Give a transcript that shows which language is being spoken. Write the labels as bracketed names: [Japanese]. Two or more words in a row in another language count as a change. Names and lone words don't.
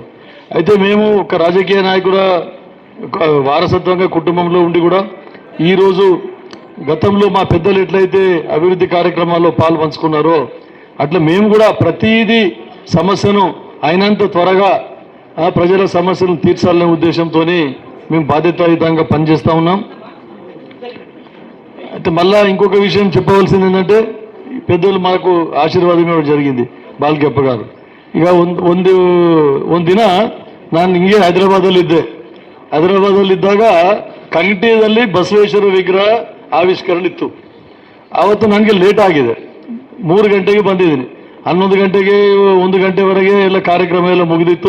[Telugu] అయితే మేము ఒక రాజకీయ నాయకుడు వారసత్వంగా కుటుంబంలో ఉండి కూడా ఈరోజు గతంలో మా పెద్దలు ఎట్లయితే అభివృద్ధి కార్యక్రమాల్లో పాలు పంచుకున్నారో అట్లా మేము కూడా ప్రతిదీ సమస్యను అయినంత త్వరగా ప్రజల సమస్యలను తీర్చాలనే ఉద్దేశంతో మేము బాధ్యతాయుతంగా పనిచేస్తూ ఉన్నాం. అయితే మళ్ళా ఇంకొక విషయం చెప్పవలసింది ఏంటంటే పెద్దలు మాకు ఆశీర్వాదం ఇవ్వడం జరిగింది. [Kannada] ಬಾಲ್ಗೆಪ್ಪ గారు ಈಗ ಒಂದಿನ ನಾನು ಹಿಂಗೆ ಹೈದರಾಬಾದಲ್ಲಿದ್ದಾಗ ಕಂಠಿಯಲ್ಲಿ ಬಸವೇಶ್ವರ ವಿಗ್ರಹ ಆವಿಷ್ಕರಣ ಇತ್ತು. ಆವತ್ತು ನನಗೆ ಲೇಟ್ ಆಗಿದೆ, 3 ಗಂಟೆಗೆ ಬಂದಿದ್ದೀನಿ. 11 ಗಂಟೆಗೆ 1 ಗಂಟೆವರೆಗೆ ಎಲ್ಲ ಕಾರ್ಯಕ್ರಮ ಎಲ್ಲ ಮುಗಿದಿತ್ತು.